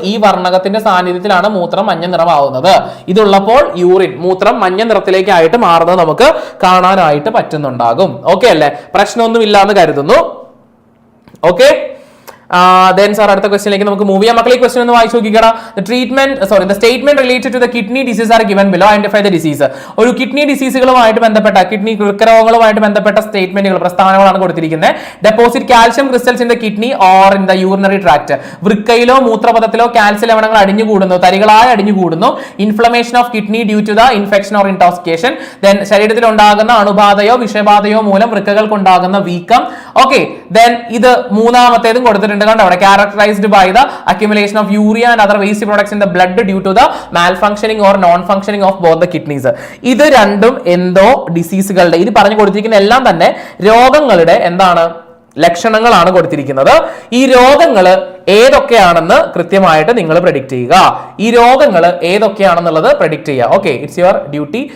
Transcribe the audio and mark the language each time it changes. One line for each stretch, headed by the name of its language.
Malayalam: ഈ വർണ്ണകത്തിന്റെ സാന്നിധ്യത്തിലാണ് മൂത്രം മഞ്ഞ നിറമാവുന്നത്. ഇതുള്ളപ്പോൾ യൂറിൻ, മൂത്രം മഞ്ഞ നിറത്തിലേക്കായിട്ട് മാറുന്നത് നമുക്ക് കാണാനായിട്ട് പറ്റുന്നുണ്ടാകും. ഓക്കെ അല്ലേ? പ്രശ്നമൊന്നും ഇല്ലാന്ന് കരുതുന്നു. ഓക്കെ, then sir അടുത്ത ക്വസ്റ്റ്യനിലേക്ക് നമുക്ക് മൂവ് ചെയ്യാം. മക്കളെ ഈ ക്വസ്റ്റ്യൻ ഒന്ന് വായിച്ചു നോക്കിക്കടാ.
English: the statement related to the kidney disease are given below. Identify the disease.
Malayalam: ഒരു കിഡ്നി ഡിസീസുകളുമായിട്ട് ബന്ധപ്പെട്ട, കിഡ്നി വൃക്കരോഗങ്ങളുമായിട്ട് ബന്ധപ്പെട്ട സ്റ്റേറ്റ്മെന്റുകൾ, പ്രസ്താവനകളാണ് കൊടുത്തിരിക്കുന്നത്.
English: Deposit calcium crystals in the kidney or in the urinary tract.
Malayalam: വൃക്കയിലോ മൂത്രപഥത്തിലോ calcium ലവണങ്ങൾ അടിഞ്ഞുകൂടുന്നു, തരികളായി അടിഞ്ഞുകൂടുന്നു.
English: Inflammation of kidney due to the infection or intoxication. Then
Malayalam: ശരീരത്തിൽ ഉണ്ടാകുന്ന അണുബാധയോ വിഷബാധയോ മൂലം വൃക്കകൾക്കുണ്ടാകുന്ന വീക്കം. Okay, then ഇത് മൂന്നാമത്തേതും കൊടുത്തിട്ടുണ്ട്.
English: Characterized by the accumulation of urea and other waste products in the blood due to the malfunctioning or non-functioning of both the kidneys.
Malayalam: ഇത് രണ്ടും എന്തോ ഡിസീസുകളുടെ, ഇത് പറഞ്ഞു കൊടുത്തിരിക്കുന്ന എല്ലാം തന്നെ രോഗങ്ങളുടെ എന്താണ്, ലക്ഷണങ്ങളാണ് കൊടുത്തിരിക്കുന്നത്. ഈ രോഗങ്ങൾ ഏതൊക്കെയാണെന്ന് കൃത്യമായിട്ട് നിങ്ങൾ പ്രെഡിക്റ്റ് ചെയ്യുക. ഈ രോഗങ്ങൾ ഏതൊക്കെയാണെന്നുള്ളത് പ്രെഡിക്റ്റ് ചെയ്യുക. Okay,
English: It's your duty.